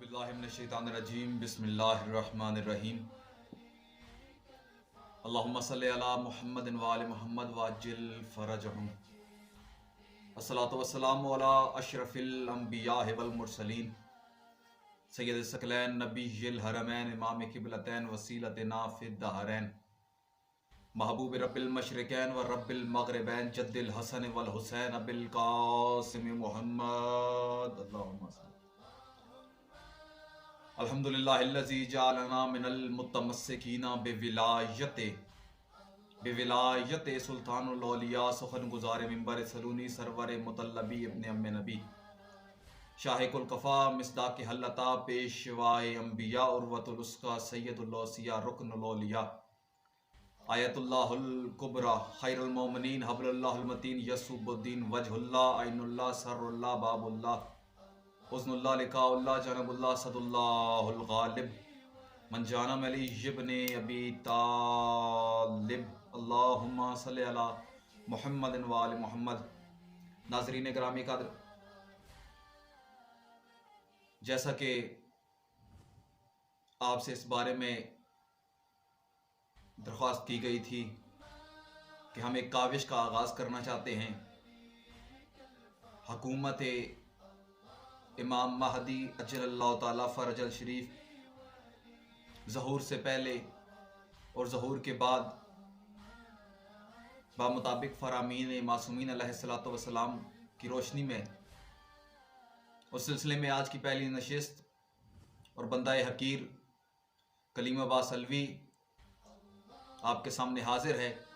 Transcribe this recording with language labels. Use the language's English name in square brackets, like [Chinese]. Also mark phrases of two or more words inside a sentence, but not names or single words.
[Arabic] من الشيطان الرجيم بسم الله الرحمن الرحيم اللهم صل على محمد وآل محمد وعجل فرجهم الصلاة والسلام على أشرف الأنبياء والمرسلين سيد الثقلين نبي الحرمين إمام القبلتين وسيلتنا في الدهرين محبوب رب المشرقين ورب المغربين جد الحسن والحسين أبي القاسم محمد اللهم الحمد لله الذي جعلنا من المتمسكين بولاية سلطان الأولياء سخن گزار منبر سلوني سرور مطلبي ابن عم نبي شاهق الكفا مصداق هل أتى پیشوای أنبياء عروة الوثقى سيد الأوصياء ركن الأولياء آية الله الكبرى خير المؤمنين حبل الله المتين يعسوب الدين وجه الله عين الله سر الله باب الله أذن الله لقاء الله جنب الله يد الله الغالب من جانا ملي ابن أبي طالب اللهم صل على محمد وآل محمد. [Urdu] ناظرین گرامی قدر، جیسا کہ آپ سے اس بارے میں درخواست کی گئی تھی کہ ہم ایک کاوش کا آغاز کرنا چاہتے ہیں. حکومت امام مہدی [Arabic] عجل الله تعالى فرجه الشريف [Urdu] ظہور سے پہلے اور ظہور کے بعد بمطابق فرامین معصومین [Arabic] عليهم الصلاة والسلام [Urdu] کی روشنی میں اس سلسلے میں آج کی پہلی نشست اور بندۂ حقیر کلیم عباس علوی آپ کے سامنے حاضر ہے.